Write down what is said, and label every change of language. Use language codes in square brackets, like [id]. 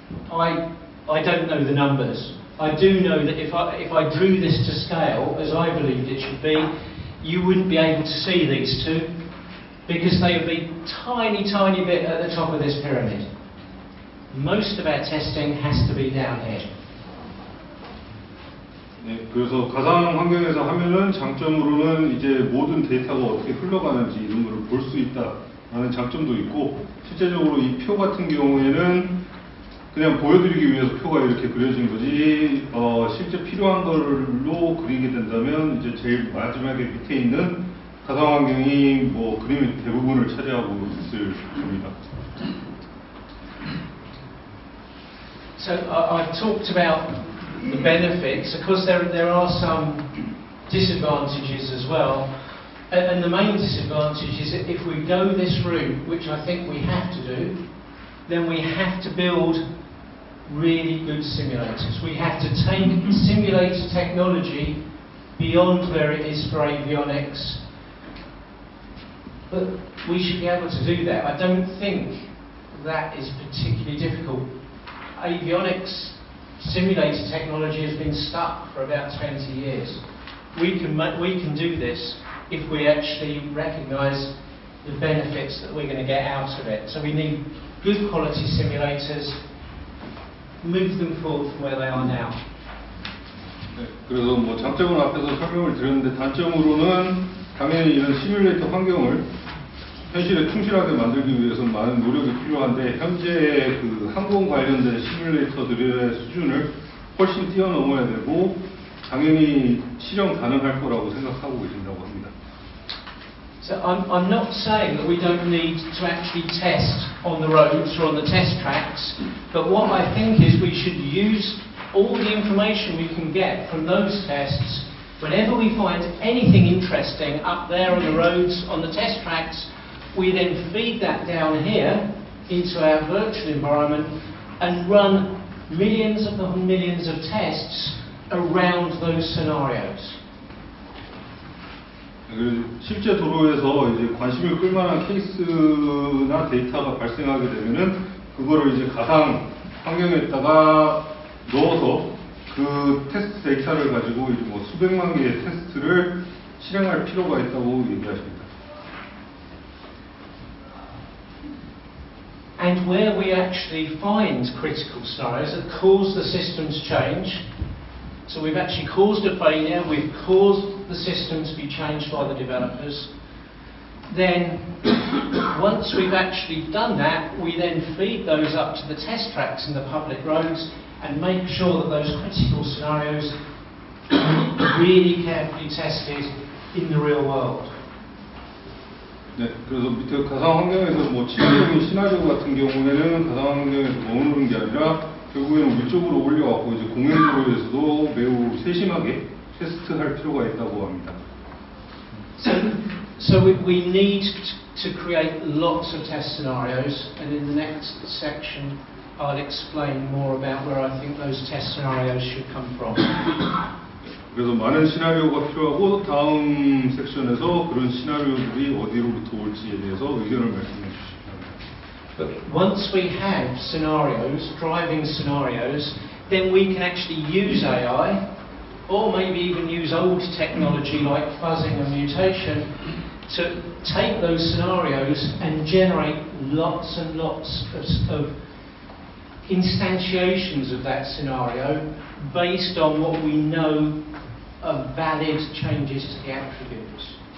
[en] I don't know the numbers. I do know that if I drew this to scale, as I believed it should be, you wouldn't be able to see these two, because they would be tiny, tiny bit at the top of this pyramid. Most of our testing has to be down here. [ko] 네, 그래서 가상 환경에서 하면은 장점으로는 이제 모든 데이터가 어떻게 흘러가는지 이런 걸 볼 수 있다라는 장점도 있고, 실제적으로 이 표 같은 경우에는 그냥 보여드리기 위해서 표가 이렇게 그려진 거지, 실제 필요한 걸로 그리게 된다면 이제 제일 마지막에 밑에 있는 가상환경이 뭐 그림의 대부분을 차지하고 있을 겁니다. [en] So I've talked about the benefits. Of course, there are some disadvantages as well. And the main disadvantage is that if we go this route, which I think we have to do, then we have to build really good simulators. We have to take simulator technology beyond where it is for avionics. But we should be able to do that. I don't think that is particularly difficult. Avionics simulator technology has been stuck for about 20 years. We can do this if we actually recognise the benefits that we're going to get out of it. So we need good quality simulators, move them forward from where they are now. [ko] 네, 그래서 뭐 장점은 앞에서 설명을 드렸는데 단점으로는 당연히 이런 시뮬레이터 환경을 현실에 충실하게 만들기 위해서는 많은 노력이 필요한데 현재 그 항공 관련된 시뮬레이터들의 수준을 훨씬 뛰어넘어야 되고 당연히 실현 가능할 거라고 생각하고 계신다고 합니다. [en] So I'm not saying that we don't need to actually test on the roads or on the test tracks, but what I think is we should use all the information we can get from those tests. Whenever we find anything interesting up there on the roads, on the test tracks, we then feed that down here into our virtual environment and run millions upon millions of tests around those scenarios. [ko] 실제 도로에서 이제 관심을 끌만한 케이스나 데이터가 발생하게 되면은 그거를 이제 가상 환경에다가 넣어서 그 테스트 데이터를 가지고 이제 뭐 수백만 개의 테스트를 실행할 필요가 있다고 얘기하십니다. [en] And where we actually find critical scenarios that cause the systems change, so we've actually caused a failure, we've caused the system to be changed by the developers, then once we've actually done that, we then feed those up to the test tracks and the public roads and make sure that those critical scenarios are really carefully tested in the real world. [ko] 네, 그래서 밑에 가상 환경에서 뭐 치명적인 시나리오 같은 경우에는 가상 환경에서 머무르는 게 아니라 결국에는 위쪽으로 올려갖고 이제 공연도로에서도 매우 세심하게 테스트할 필요가 있다고 합니다. [en] So we need to create lots of test scenarios, and in the next section I'll explain more about where I think those test scenarios should come from. [ko] 그래서 많은 시나리오가 필요하고 다음 섹션에서 그런 시나리오들이 어디로부터 올지에 대해서 의견을 말씀해 주시기 바랍니다. [en] But once we have scenarios, driving scenarios, then we can actually use AI, or maybe even use old technology like fuzzing and mutation, to take those scenarios and generate lots and lots of instantiations of that scenario based on what we know are valid changes to the attributes.